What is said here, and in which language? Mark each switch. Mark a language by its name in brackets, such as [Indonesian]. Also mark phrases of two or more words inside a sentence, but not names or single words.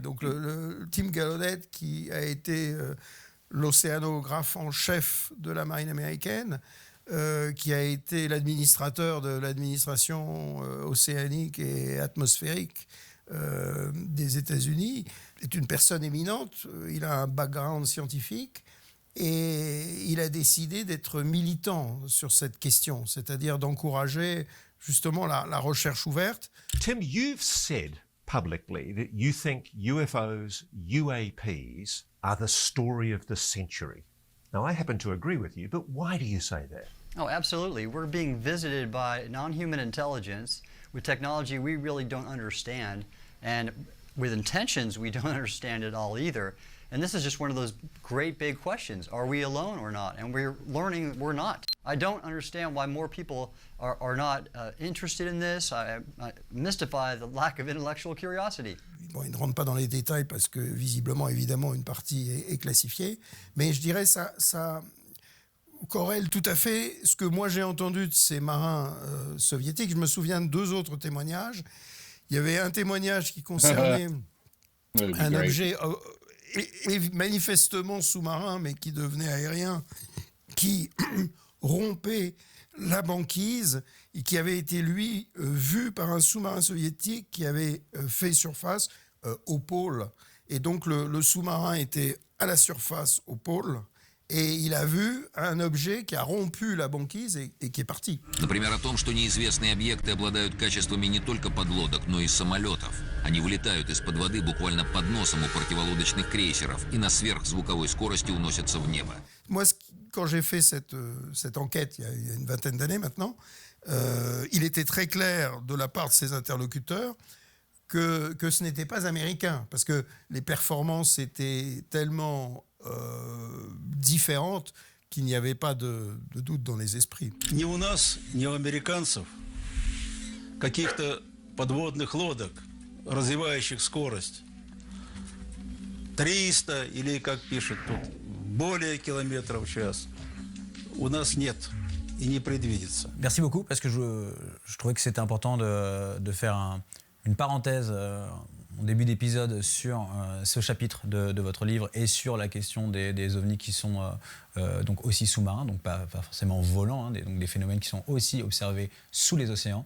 [French] Donc le Tim Gallaudet, qui a été l'océanographe en chef de la marine américaine, qui a été l'administrateur de l'administration océanique et atmosphérique des États-Unis, est une personne éminente. Il a un background scientifique et il a décidé d'être militant sur cette question, c'est-à-dire d'encourager justement la recherche ouverte. [English] Tim, you've said publicly that you think UFOs, UAPs are the story of the century. Now, I happen to agree with you, but why do you say that? Oh, absolutely. We're being visited by non-human intelligence with technology we really don't understand, and with intentions we don't understand at all either. And this is just one of those great big questions. Are we alone or not? And we're learning we're not. I don't understand why more people are not interested in this. I'm mystified the lack of intellectual curiosity. [French] Bon, il ne rentre pas dans les détails parce que visiblement, évidemment, une partie est classifiée. Mais je dirais ça corrèle tout à fait ce que moi j'ai entendu de ces marins soviétiques. Je me souviens de 2 autres témoignages. Il y avait un témoignage qui concernait un objet manifestement sous-marin, mais qui devenait aérien, qui rompait la banquise et qui avait été, lui, vu par un sous-marin soviétique qui avait fait surface au pôle. Et donc, le sous-marin était à la surface, au pôle, et il a vu un objet qui a rompu la banquise et qui est parti. [Russian] Например, о том, что неизвестные объекты обладают качествами не только подлодок, но и самолетов. Они вылетают из-под воды буквально под носом у противолодочных крейсеров и на сверхзвуковой скорости уносятся в небо. [French] Moi, quand j'ai fait cette enquête, il y a une vingtaine d'années maintenant, il était très clair de la part de ses interlocuteurs que ce n'était pas américain, parce que les performances étaient tellement différentes qu'il n'y avait pas de doute dans les esprits. [Russian] Ни у нас, ни у американцев каких-то подводных лодок, развивающих скорость 300 или, как пишут тут, более километров в час, у нас нет и не предвидится. [French] Merci beaucoup, parce que je trouvais que c'était important de faire une parenthèse en début d'épisode sur ce chapitre de votre livre et sur la question des ovnis qui sont donc aussi sous-marins, donc pas forcément volants, hein, donc des phénomènes qui sont aussi observés sous les océans.